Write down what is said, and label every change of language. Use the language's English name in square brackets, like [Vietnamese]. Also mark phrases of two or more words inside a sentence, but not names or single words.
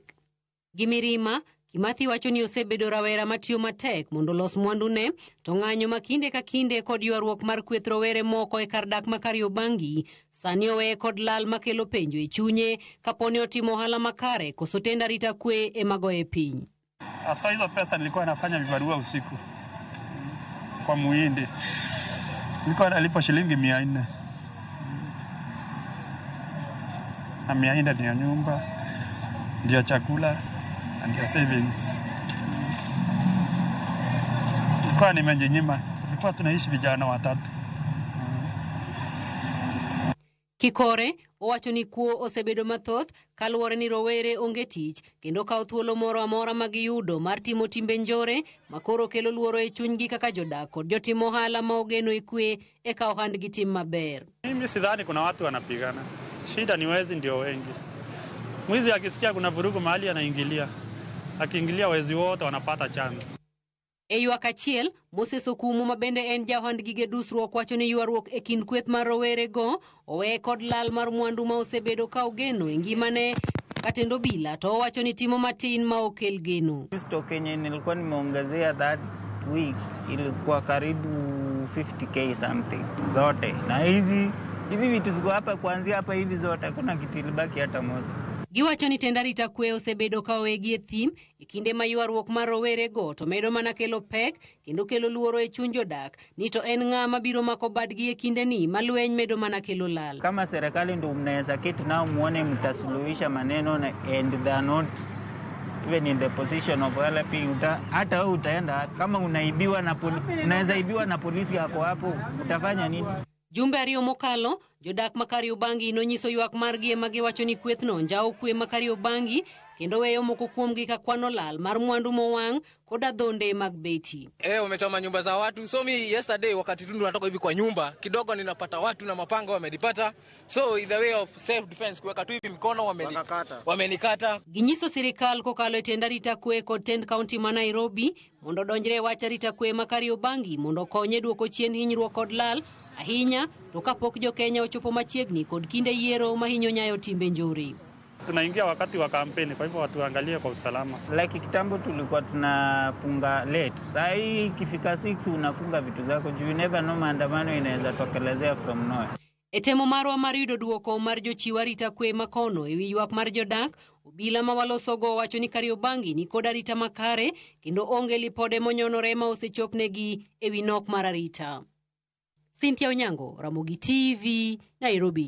[Luo (Kenya and Tanzania)] Gimirima Kimathi wacho ni osebedo rawera matiyo matek mondo los mwandu ne to ng'anyo makinde ka kinde kod ywaruok mar kweth rowere moko e kar dak ma Kariobangi sani oweye kod lal makelo penjo e chunye kaponi otimo ohala makare koso tenda rita kwe e magoye piny. [Swahili] Asa hizo pesa nilikuwa nafanya vibarua usiku kwa Muhindi. Nilikuwa nalipo shilingi 400. Na 400 ndio nyumba, ndio chakula, ndio savings. Nilikuwa nimejinyima. Tulikuwa tunaishi vijana watatu. [Luo (Kenya and Tanzania)] Kikore owacho ni kuo osebedo mathoth kaluwore ni rowere onge tich kendo kawo thuolo moro amora ma giyudo mar timo timbe njore makoro kelo luoro e chunygi kaka jodak kod jotimo ohala ma ogeno e kwe e kawo handgi tim maber. [Swahili] Mimi sidhani kuna watu wanapigana. Shida ni wezi ndio wengi. Mwizi akisikia kuna vurugu mahali anaingilia. Akiingilia wezi wote wanapata chance. [Luo (Kenya and Tanzania)] E ywak achiel, Moses Okumu ma bende en jahand gige dusruok wacho ni ywaruok e kind kweth mar rowere go owe kod lal mar mwandu ma osebedo ka ogeno e ngimane katendo bila to wacho ni timo matin ma okel geno. [Swahili] Kristo Kenya nilikuwa nimeongezea [English] that week [Swahili] ilikuwa karibu 50k something zote. Na hizi vitu ziko hapa kuanzia hapa hivi zote kuna kitu ilibaki hata moja. [Luo (Kenya and Tanzania)] Giwacho ni tend arita kwe osebedo ka owegi e thim e kinde ma ywaruok mar rowere go to medo mana kelo pek kendo kelo luoro e chuny jodak ni to en ng'a mabiro mako badgi e kinde ni malweny medo mana kelo lal. [Swahili] Kama serikali ndio mnaweza keti nao muone mtasuluhisha maneno [English] and they are not even in the position of helping, [Swahili] hata wewe utaenda kama unaibiwa na unaweza ibiwa na polisi yako hapo utafanya nini? [Luo (Kenya and Tanzania)] Jumbe ariyo mokalo, jodak ma Kariobangi nonyiso ywak margi ema giwacho ni kwethno njao kwe ma Kariobangi kendo weyo moko kuomgi ka kwano lal mar mwandu mowang' kod adhonde mag beti. [Swahili] Umechoma nyumba za watu. So mi yesterday wakati tundu natoka hivi kwa nyumba kidogo ninapata watu na mapanga wamenipata. [English] So in the way of self defense [Swahili] kuweka tu hivi mikono wamenikata. [Luo (Kenya and Tanzania)] Ginyiso sirikal kokalo e tend arita kwe kod tend kaunti ma Nairobi mondo donjre wach arita kwe ma Kariobangi mondo konye duoko chien hinyruok kod lal ahinya to kapok jo Kenya ochopo machiegni kod kinde yiero mahinyo nyayo timbe njore. [Swahili] Tunaingia wakati wa kampeni kwa hivyo watu angalie kwa usalama. Like kitambo tulikuwa tunafunga late. Sasa hii ikifika 6 unafunga vitu zako juu [English] never know [Swahili] maandamano inaweza tokelezea [English] from nowhere. [Luo (Kenya and Tanzania)] Etemo marwa mar yudo duoko mar jochiw arita kwe makono ewi ywak mar jodak, obila ma walosogo wacho ni Kariobangi ni kod arita makare kendo onge lipode monyonore ma osechopnegi ewi nok mar arita. Cynthia Onyango, Ramogi TV, Nairobi.